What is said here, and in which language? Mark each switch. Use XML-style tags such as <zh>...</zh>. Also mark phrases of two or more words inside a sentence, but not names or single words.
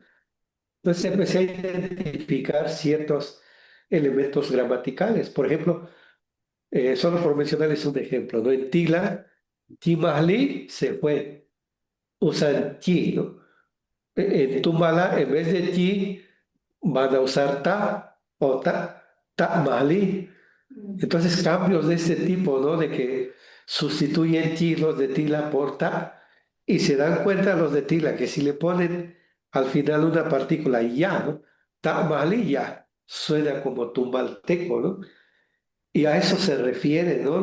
<es>Entonces empecé a identificar ciertos elementos gramaticales. Por ejemplo, solo por mencionarles un ejemplo, ¿no? En Tila, Timahli se fue, usan ti, ¿no? En Tumbala, en vez de ti, van a usar ta o</es> <ctu>ta Mahli.</ctu> <es>Entonces, cambios de este tipo, ¿no? De que sustituyen ti los de Tila por ta, y se dan cuenta los de Tila que si le ponen al final una partícula ya, ¿no?</es> <ctu>Ta Mahli ya,</ctu> <es>suena como tumbalteco, ¿no? Y a eso se refieren, ¿no?</es>